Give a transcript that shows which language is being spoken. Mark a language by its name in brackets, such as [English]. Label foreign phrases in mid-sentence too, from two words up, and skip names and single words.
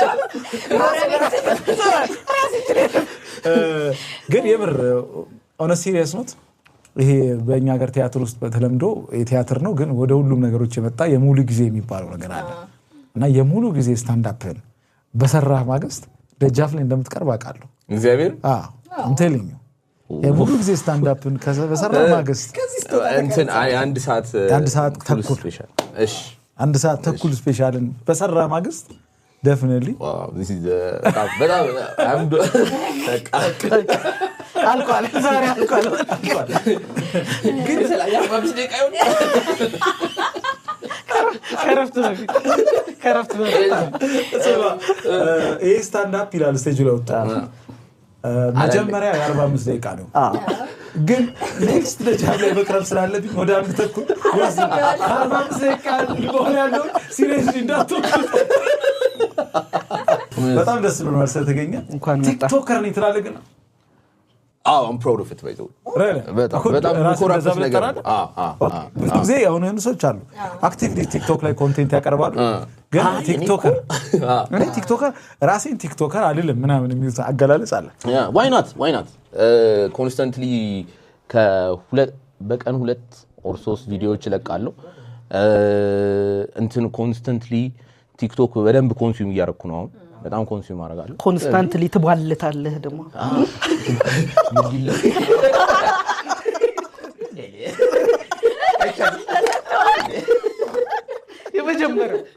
[Amharic] ግን የምር [English] on serious note [Amharic] ይሄ በእኛ ሀገር ቲያትር ውስጥ በተለምዶ የቲያትር ነው ግን ወደ ሁሉም ነገሮች የመጣ የሙሉ ጊዜ የሚባለው ነገር አለ እና የሙሉ ጊዜ [English] stand up [Amharic] በሰራህ ማግስት ደጃፍ ላይ እንደምትቀርብ አውቃለሁ እግዚአብሔር [English] I'm telling you [Amharic] የሙሉ ጊዜ [English] stand up [Amharic] በሰራህ ማግስት እንትን አንድ ሰዓት ተኩል ስፔሻል እሺ አንድ ሰዓት ተኩል ስፔሻልን በሰራህ ማግስት definitely [English] wow this is በጣም [Amharic] አልቋል ዛሬ አልቋል ግን ስለያ ማብስ ደቂቃው ከረፍት ይሄ [English] stand up [Amharic] ይላል ስቴጅ ላይ ወጣ መጀመሪያ የ45 ደቂቃ ነው ግን ኔክስት ደጃፍ ላይ መቅረብ ስላለብኝ ወደ አንድ ተኩል ወስና 45 ደቂቃ ሊሆን ያለው ሲሪየስሊ እንዳትወጡ በጣም ደስ ብሎናል ስለተገኘ ቲክቶከር ነኝ ትላለህ ግን [English] I'm proud of it by the way [Amharic] በጣም ኮራፕት ነገር ብዙ ጊዜ የሆነ ሰዎች አሉ አክቲቭሊ ቲክቶክ ላይ ኮንቴንት ያቀርባሉ ግን ቲክቶከር እኔ ቲክቶከር ራሴን ቲክቶከር አይደለም ምናምን የሚሉት አገላለጽ አለ [English] why not constantly [Amharic] በቀን [English] 2 or 3 [Amharic] ቪዲዮዎች ለቃለሁ እንትን constantly ቲክቶክ በደንብ ኮንሱም እያደረኩ ነው አሁን በጣም ኮንሱም አደርጋለሁ ኮንስታንትሊ ትባልታለህ ደግሞ የመጀመሪያው